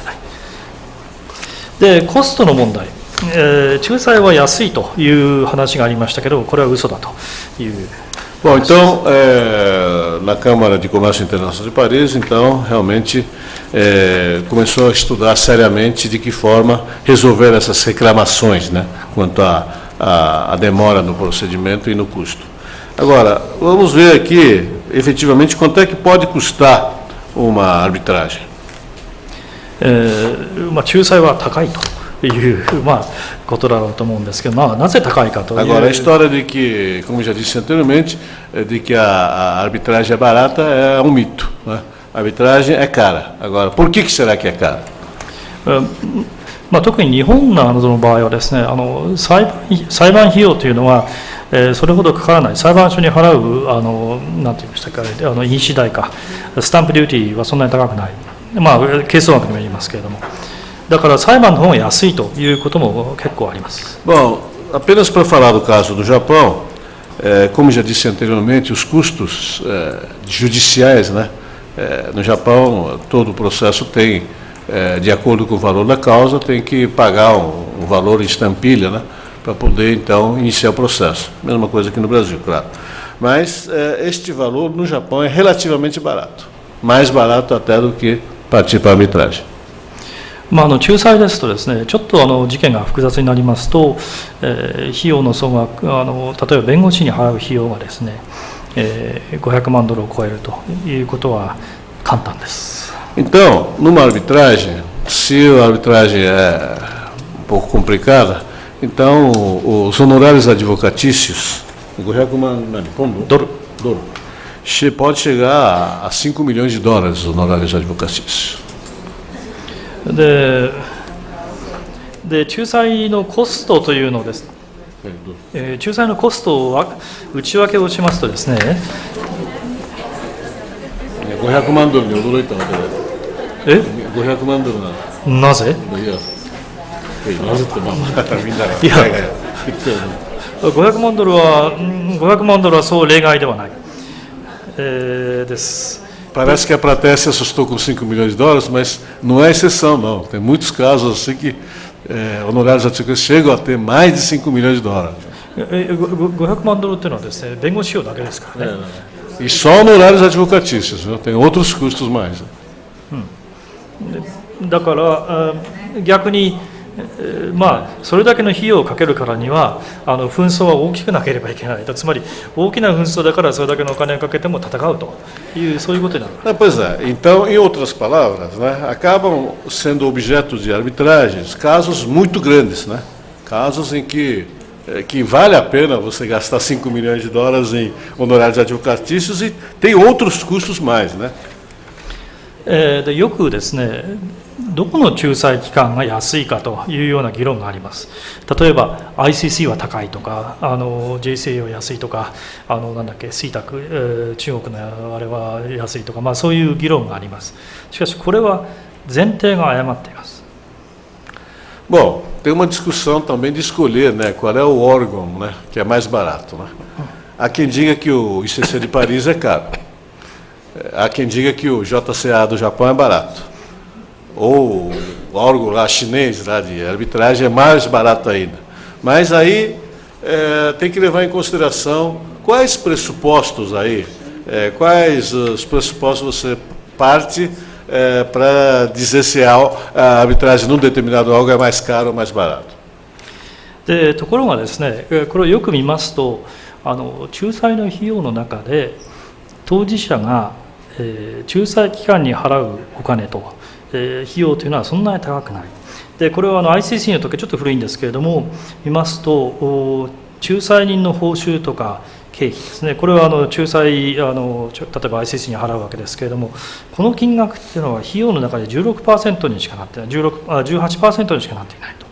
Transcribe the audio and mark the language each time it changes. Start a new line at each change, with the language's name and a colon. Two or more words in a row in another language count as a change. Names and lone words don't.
Japanese: でコストの問題、仲裁は安いという話がありましたけど、これは嘘だという。
Portuguese: Bom, então, na Câmara de Comércio Internacional de Paris, então, realmente começou a estudar seriamente de que forma resolver essas reclamações, né, quanto à demora no procedimento e no custo. Agora, vamos ver aqui, efetivamente, quanto é que pode custar uma arbitragem.
Japanese: 仲裁は高いということだろうと思うんですけど、なぜ高いかという。
Portuguese: Agora, a história de que, como já disse anteriormente, de que a arbitragem é barata é um mito, né? A arbitragem é cara. Agora, por que será que é cara?
Japanese: 特に日本などの場合はですね、裁判費用というのはそれほどかからない。裁判所に払うなんて言いましたか、印紙代か
English: stamp duty
Japanese: はそんなに高くない。係争額にも言いますけれども、だから裁判の方が安いということも結構あります。
Portuguese: Bom, apenas para falar do caso do Japão, como já disse anteriormente, os custos judiciais, né, no Japão, todo o processo tem, de acordo com o valor da causa, tem que pagar um valor em estampilha, né, para poder, então, iniciar o processo. Mesma coisa aqui no Brasil, claro. Mas este valor no Japão é relativamente barato, mais barato até do que partir para a arbitragem.
Japanese: 仲裁ですとですね、ちょっと事件が複雑になりますと、費用の総額、例えば弁護士に払う費用がですね、$500万を超えるということは簡単です。
Portuguese: Então, numa arbitragem, se a arbitragem é um pouco complicada, então os honorários advocatícios, $500 万ドル pode chegar a $5 milhões os honorários advocatícios.
Japanese: で仲裁のコストというのです、仲裁のコストを内訳をしますとですね、 $500万に驚いたわけで、$500万なぜ？なぜってみんなが言ってたよね。 500万ドルは、500万ドルはそう例外ではない、です。
Portuguese: Parece que a plateia se assustou com 5 milhões de dólares, mas não é exceção, não. Tem muitos casos assim que honorários advocatícios chegam a ter mais de 5 milhões de dólares. 500 万ドルというのはですね、弁護士費用だけですからね。 E só honorários advocatícios, viu? Tem outros custos mais. だから逆に、まあ、それだけの費用をかけるからには紛争は大きくなければいけないと、つまり大きな紛争だからそれだけのお金をかけても戦うというそういうことになる。 Pois é, então, em outras palavras, né, acabam sendo objeto de arbitragens casos muito grandes, né? Casos em que vale a pena você gastar 5 milhões de dólares em honorários advocatícios e tem outros custos mais, né?
Japanese: でよくですね、どこの仲裁機関が安いかというような議論があります。例えば ICC は高いとか、JCA は安いとか、なんだっけ CTAC、中国のあれは安いとか、まあ、そういう議論があります。しかしこれは前提が誤っています。
Portuguese: Bom, tem uma discussão também de escolher, né, qual é o órgão, né, que é mais barato, né? Há quem diga que o ICC de Paris é caro. Há quem diga que o JCA do Japão é barato. Ou o órgão lá chinês lá de arbitragem é mais barato ainda. Mas aí tem que levar em consideração quais pressupostos aí, quais os pressupostos você parte para dizer se a arbitragem num determinado órgão é mais caro ou mais barato.
Japanese: でところがですね、これをよく見ますと、仲裁の費用の中で当事者が、仲裁機関に払うお金と、費用というのはそんなに高くない。でこれはICC の時ちょっと古いんですけれども、見ますと仲裁人の報酬とか経費ですね、これは仲裁例えば ICC に払うわけですけれども、この金額っていうのは費用の中で 16% にしかなってない、18% にしかなっていないと。